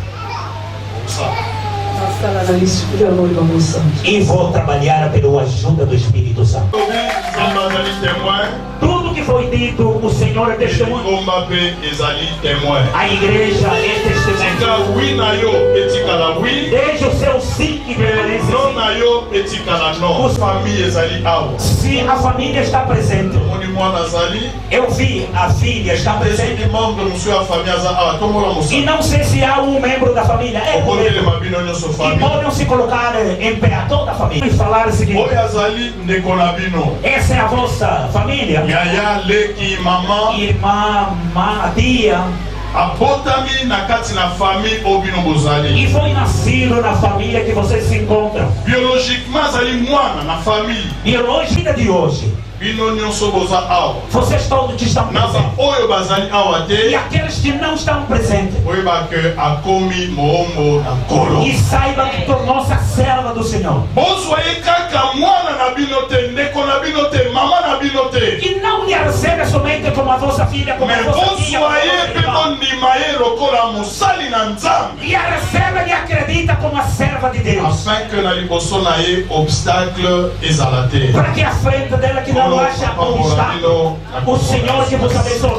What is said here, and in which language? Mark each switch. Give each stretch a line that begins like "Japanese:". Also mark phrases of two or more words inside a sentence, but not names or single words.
Portuguese: E vou trabalhar pela ajuda do Espírito Santo. Tudo que foi dito, o Senhor é testemunha. A igreja é testemunha. Desde o seu sim que permanece vezes,
Lingala: Non na yo etikala non. Famille ezali awa.
Portuguese: se a família está presente,
Lingala: Moni mwana azali.
Portuguese: eu vi a filha está presente,
Lingala: Ezali
French: membre monsieur
Lingala: a famille aza awa. Tomola
Portuguese: e
Lingala: musa.
Portuguese: não sei se há um membro da família.
Lingala: Okolele mabino nyonso
Portuguese: E
Lingala: famille.
Portuguese: podem se colocar em pé a toda a família e falar o seguinte:
Lingala: Oyo azali ndeko na bino.
Portuguese: essa é a vossa família,
Lingala: Yaya leki mama.
Portuguese: irmã, tia,
Lingala: Abotami na kati na famille obino bozali.
Portuguese: e foi nascido na família que vocês se encontram.
Lingala: Biologiquement azali mwana na famille.
Portuguese: Biologia de hoje,
Lingala: Bino nyonso boza awa.
Portuguese: vocês todos estão
Lingala: Naba
Portuguese: presentes.
Lingala: oyo bazali awa
Portuguese: E
Lingala: te.
Portuguese: aqueles que não estão presentes,
Lingala: Oyeba ke akomi moombo na kolo.
Portuguese: e saibam que tornou-se a serva do Senhor.
Lingala: Bozwa ye kaka mwana na bino te, ndeko na bino te, mama na bino te.
Portuguese: Que não lhe recebe somente como a vossa filha, como a Me vossa tia, como
Lingala: bozwa
Portuguese: a
Lingala: ye
Portuguese: vossa
Lingala: mpe
Portuguese: irmã.
Lingala: bondima ye lokola mosali na Nzambe.
Portuguese: E a recebe e acredita como a serva de Deus.
French: Afin que
Lingala: na liboso na ye obstacle ezala te.
Portuguese: Para que à frente dela que não haja obstáculo. O Senhor que vos abençoe.